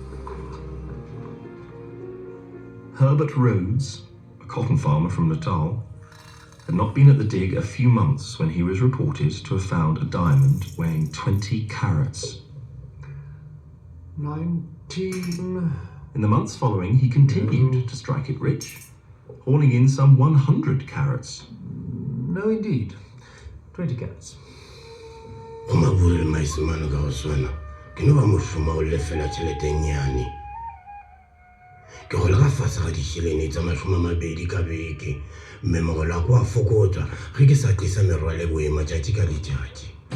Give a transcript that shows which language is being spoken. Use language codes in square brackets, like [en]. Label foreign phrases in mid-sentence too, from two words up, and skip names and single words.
[en] Herbert Rhodes, a cotton farmer from Natal, had not been at the dig a few months when he was reported to have found a diamond weighing 20 carats. 19... In the months following, he continued to strike it rich, hauling in some 100 carats. No, indeed. 20 carats. [nso] Umaburi maisimano ka oswana. Ke no ba moshoma o lefela tšhelete e nyane. Ke go lega fase ga ditšhelete tsa 20 ka beke. Mme mogolo a ko a fokotsa ge ke sa tlisa merwalo e boima tšatši ka letšatši.